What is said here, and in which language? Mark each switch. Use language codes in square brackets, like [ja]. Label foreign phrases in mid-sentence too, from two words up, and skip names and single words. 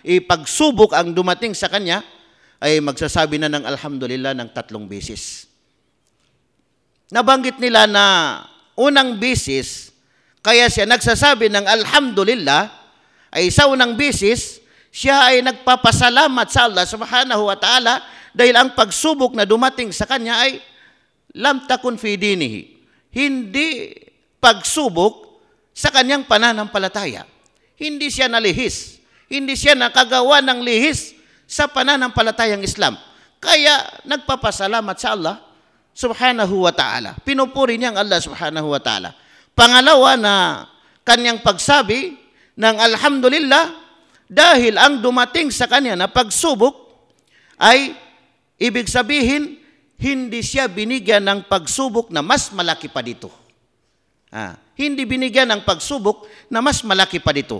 [tl] Ipagsubok ang dumating sa kanya, ay magsasabi na ng alhamdulillah ng 3 bisis. Nabanggit nila na unang bisis, kaya siya nagsasabi ng alhamdulillah, ay sa unang bisis, siya ay nagpapasalamat sa Allah [ar] سبحانه وتعالى [tl] dahil ang pagsubok na dumating sa kanya ay [ar] لم تكن في دينه. [tl] Hindi pagsubok sa kanyang pananampalataya. Hindi siya nalihis. Hindi siya nakagawa ng lihis sa pananampalatayang Islam. Kaya nagpapasalamat sa Allah [ar] سبحانه وتعالى. [tl] Pinupuri niya ang Allah [ar] سبحانه وتعالى. [tl] Pangalawa na kanyang pagsabi ng alhamdulillah dahil ang dumating sa kanya na pagsubok ay ibig sabihin hindi siya binigyan ng pagsubok na mas malaki pa dito. Hindi binigyan ng pagsubok na mas malaki pa dito.